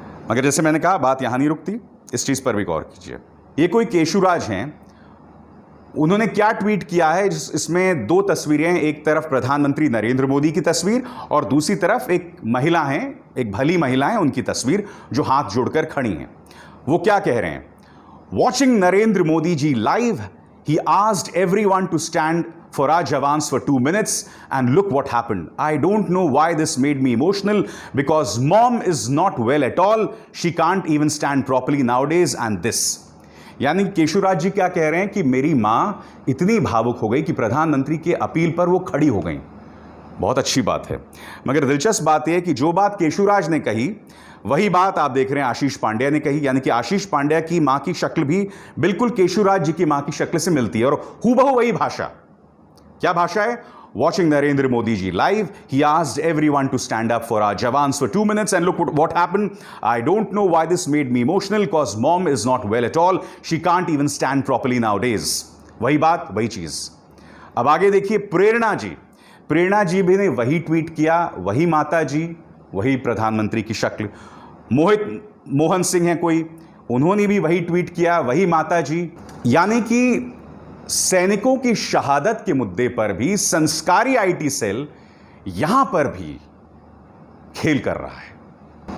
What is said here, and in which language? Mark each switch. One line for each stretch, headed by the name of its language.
Hindi: मगर जैसे मैंने कहा, बात यहां नहीं रुकती, इस चीज पर भी गौर कीजिए। ये कोई केशुराज हैं, उन्होंने क्या ट्वीट किया है? इसमें दो तस्वीरें हैं, एक तरफ प्रधानमंत्री नरेंद्र मोदी की तस्वीर और दूसरी तरफ एक महिला है, एक भली महिला है, उनकी तस्वीर जो हाथ जोड़कर खड़ी हैं। वो क्या कह रहे हैं?
English: Watching Narendra Modi ji live, he asked everyone to stand for our jawans for 2 minutes and look what happened. I don't know why this made me emotional because mom is not well at all. She can't even stand properly nowadays and this.
Hindi: यानी केशुराज जी क्या कह रहे हैं कि मेरी मां इतनी भावुक हो गई कि प्रधानमंत्री के अपील पर वो खड़ी हो गई। बहुत अच्छी बात है, मगर दिलचस्प बात यह है कि जो बात केशुराज ने कही वही बात आप देख रहे हैं आशीष पांड्या ने कही। यानी कि आशीष पांड्या की मां की शक्ल भी बिल्कुल केशुराज जी की मां की शक्ल से मिलती है और हूबहू वही भाषा। क्या भाषा है?
English: Watching Narendra Modi ji live, he asked everyone to stand up for our jawans for 2 minutes and look what happened. I don't know why this made me emotional because mom is not well at all. She can't even stand properly nowadays.
Hindi: वही बात, वही चीज। अब आगे देखिए प्रेरणा जी। प्रेरणा जी भी ने वही ट्वीट किया, वही माता जी, वही प्रधानमंत्री की शक्ल। मोहन सिंह है कोई, उन्होंने भी वही ट्वीट किया, वही माता जी। यानी कि सैनिकों की शहादत के मुद्दे पर भी संस्कारी आईटी सेल यहां पर भी खेल कर रहा है।